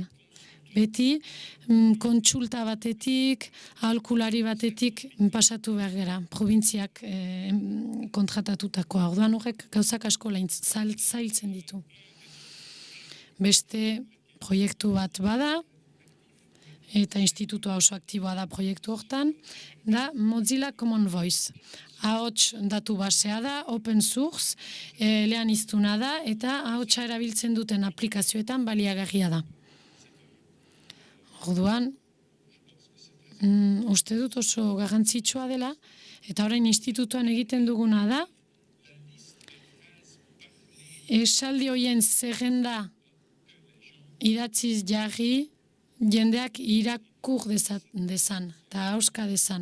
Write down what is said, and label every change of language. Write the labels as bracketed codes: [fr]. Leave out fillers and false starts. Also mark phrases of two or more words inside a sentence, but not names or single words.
[eu] Beti kontsulta batetik, aholkulari batetik pasatu behar gara, probintziak kontratatutakoa. Orduan horrek gauzak asko zailtzen ditu. Beste proiektu bat bada, eta institutua oso aktiboa da proiektu hortan, da Mozilla Common Voice. Ahots datu basea da, [en] open source, [eu] lehen iztuna da, eta ahotsa erabiltzen duten aplikazioetan baliagarria da. Orduan, uste dut oso garrantzitsua dela, eta orain institutuan egiten duguna da, esaldi horien zerrenda idatziz jarri, jendeak irakur dezan, eta hauska dezan.